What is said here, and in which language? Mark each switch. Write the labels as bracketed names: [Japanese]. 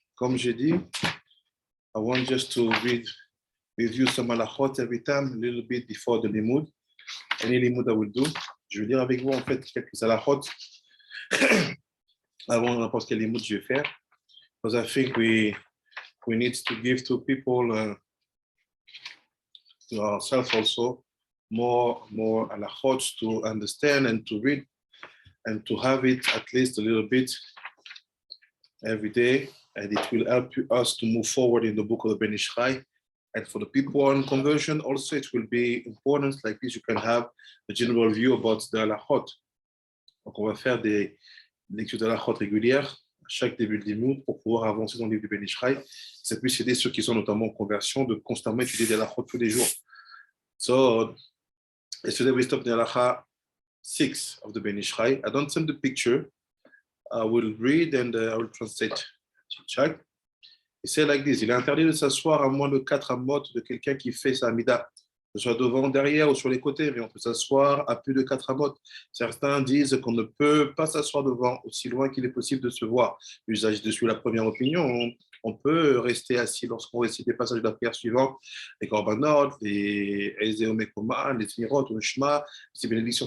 [French] Comme j'ai dit, [English] I want just to review some halachot every time, a little bit before the limud. Any limud I will do. [French] Je vais lire avec vous en fait quelques halachot avant n'importe quel limud je vais faire. [English] Because I think we need to give to people, to ourselves also, more halachot to understand and to read and to have it at least a little bit every day, and it will help us to move forward in the book of the Ben Ish Chai. And for the people on conversion, also it will be important. Like this, you can have a general view about the halachot. [French] Donc, on va faire des lectures de halachot régulières à chaque début de limud pour pouvoir avancer dans le livre du Ben Ish Chai. Ça puisse aider ceux qui sont notamment en conversion de constamment étudier des halachot tous les jours. [English] So, yesterday we stopped the halacha 6 of the Ben Ish Chai. I don't send the picture. I will read and I will translate. Check. [French] Il c'est [English] like this. [French] Il est interdit de s'asseoir à moins de 4 amot de quelqu'un qui fait sa amida, que ce soit devant, derrière ou sur les côtés, mais on peut s'asseoir à plus de 4 amot. Certains disent qu'on ne peut pas s'asseoir devant aussi loin qu'il est possible de se voir. L'usage de la première opinion, on peut rester assis lorsqu'on récite les passages de la prière suivante, les korbanot, les Ezéomekoma, les Tzmirot, le Shema, ces bénédictions.